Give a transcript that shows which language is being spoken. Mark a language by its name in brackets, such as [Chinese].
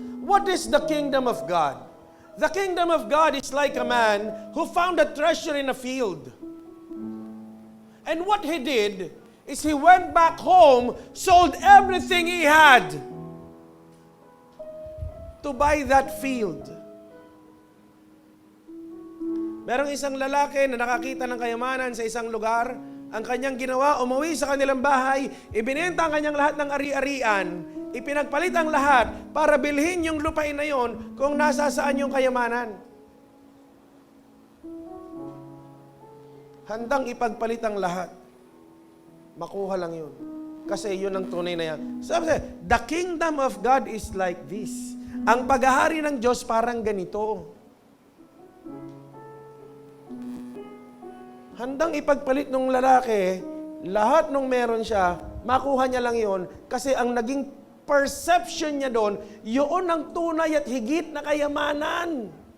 [English] What is the kingdom of God? The kingdom of God is like a man who found a treasure in a field. And what he did is he went back home, sold everything he had to buy that field. [Filipino] Merong isang lalaki na nakakita ng kayamanan sa isang lugar. Ang kanyang ginawa, umuwi sa kanilang bahay, ibinenta ang kanyang lahat ng ari-arian, ipinagpalit ang lahat para bilhin yung lupain na yon kung nasa saan yung kayamanan. Handang ipagpalit ang lahat. Makuha lang yun. Kasi yun ang tunay na yan. Sabi siya, [English] the kingdom of God is like this. [Filipino] Ang paghahari ng Diyos parang ganito. Handang ipagpalit ng lalaki, lahat nung meron siya, makuha niya lang yon kasi ang naging perception niya doon, yun ang tunay at higit na kayamanan.